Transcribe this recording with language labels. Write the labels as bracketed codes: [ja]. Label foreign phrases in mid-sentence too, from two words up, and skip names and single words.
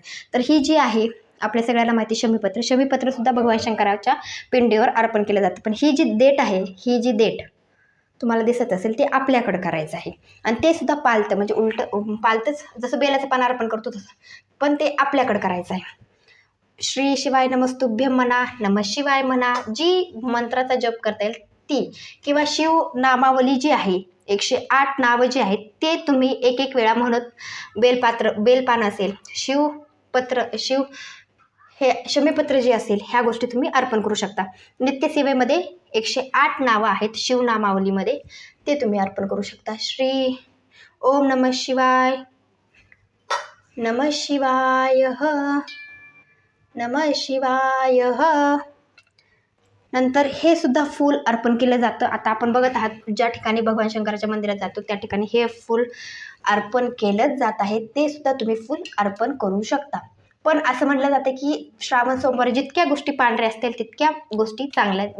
[mr] तर ही जी आहे आपल्या सगळ्यांना माहिती, शमीपत्रसुद्धा भगवान शंकराच्या पिंडीवर अर्पण केलं जातं. पण ही जी देठ तुम्हाला दिसत असेल ते आपल्याकडं करायचं आहे. आणि ते सुद्धा पालतं, म्हणजे उलटं पालतंच, जसं बेलाचं पान अर्पण करतो तसं, पण ते आपल्याकडं करायचं आहे. [sa] श्री शिवाय नमस्तुभ्यं [mr] म्हणा, [sa] नमः शिवाय [mr] म्हणा, जी मंत्राचा जप करता येईल ती, किंवा शिव नामावली जी आहे 108 नावं जी आहेत ते तुम्ही एक वेळा म्हणत बेलपान असेल, हे शमीपत्र जे असेल ह्या गोष्टी तुम्ही अर्पण करू शकता. नित्यसेवेमध्ये 108 नावं आहेत शिवनामावलीमध्ये, ते तुम्ही अर्पण करू शकता. [sa] श्री ओम नमः शिवाय, नमः शिवाय, नमः शिवाय. [mr] नंतर हे सुद्धा फूल अर्पण केलं जातं. आता आपण बघत आहात, ज्या ठिकाणी भगवान शंकराच्या मंदिरात जातो त्या ठिकाणी हे फूल अर्पण केलंच जात आहे. ते सुद्धा तुम्ही फूल अर्पण करू शकता. पण असं म्हटलं जातं की श्रावण सोमवारी जितक्या गोष्टी पांढऱ्या असतील तितक्या गोष्टी चांगल्या आहेत.